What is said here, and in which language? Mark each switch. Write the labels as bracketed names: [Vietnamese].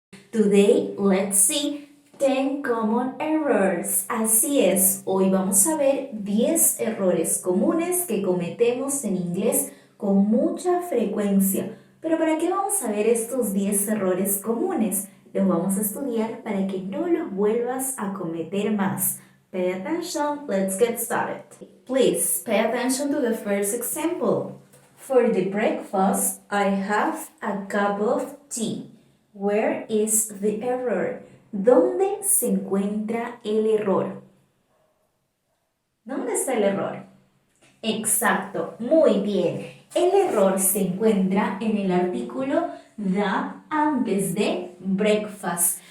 [English] Today, let's see 10 common errors. [Spanish] Así es, hoy vamos a ver 10 errores comunes que cometemos en inglés con mucha frecuencia. Pero ¿para qué vamos a ver estos 10 errores comunes? Los vamos a estudiar para que no los vuelvas a cometer más. [English] Pay attention, let's get started. Please pay attention to the first example. For the breakfast, I have a cup of tea. Where is the error? [Spanish] ¿Dónde se encuentra el error? ¿Dónde está el error? Exacto, muy bien. El error se encuentra en el artículo the antes de breakfast.